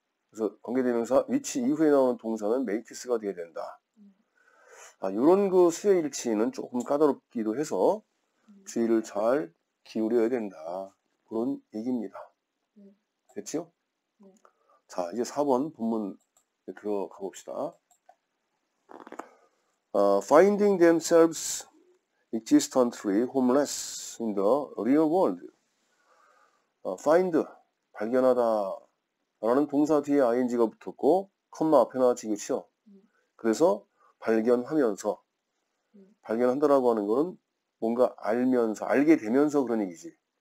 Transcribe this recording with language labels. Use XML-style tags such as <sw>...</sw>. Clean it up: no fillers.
<ko>그래서 관계대명사 위치 이후에 나오는 동사는 make스가 돼야 된다. 이런 그 수의 일치는 조금 까다롭기도 해서 주의를 잘 기울여야 된다. 그런 얘기입니다. 됐죠? 자, 이제 4번 본문 들어가 봅시다.</ko> <en>Finding themselves existently homeless in the real world.</en> <ko>find, 발견하다 라는 동사 뒤에 ing가 붙었고 컴마 앞에 나왔지, 그렇죠? 그래서 발견하면서 발견한다라고 하는 거는 뭔가 알면서 알게 되면서 그런 얘기지.</ko>